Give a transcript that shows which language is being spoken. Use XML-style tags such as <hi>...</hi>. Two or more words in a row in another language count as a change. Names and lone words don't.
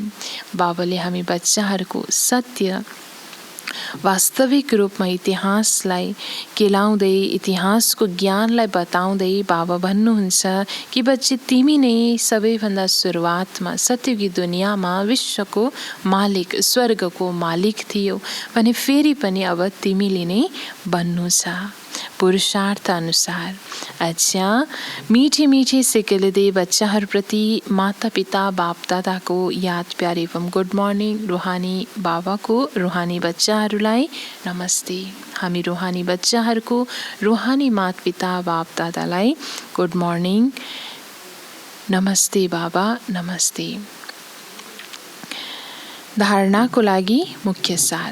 <ne>बाबाले हामी बच्चाहरूको सत्य वास्तविक रूपमा इतिहासलाई केलाउँदै इतिहासको ज्ञानलाई बताउँदै बाबा भन्नुहुन्छ कि बच्चे तिमी नै सबैभन्दा सुरुवातमा सत्यकी दुनियाँमा विश्वको मालिक स्वर्गको मालिक थियो भने फेरि पनि अब तिमीले नै बन्नु छ पुरुषार्थ अनुसार। अच्छा,</ne> <hi>मीठे मीठे</hi> <ne>सिकेलिँदै बच्चाहरूप्रति माता पिता बाप दादाको याद प्यार एवं</ne> <en>good morning.</en> <ne>रुहानी बाबाको रुहानी बच्चाहरूलाई नमस्ते। हामी रुहानी बच्चाहरूको रुहानी माता पिता बाप दादालाई</ne> <en>good morning,</en> <ne>नमस्ते बाबा, नमस्ते। धारणाको लागि मुख्य सार।</ne>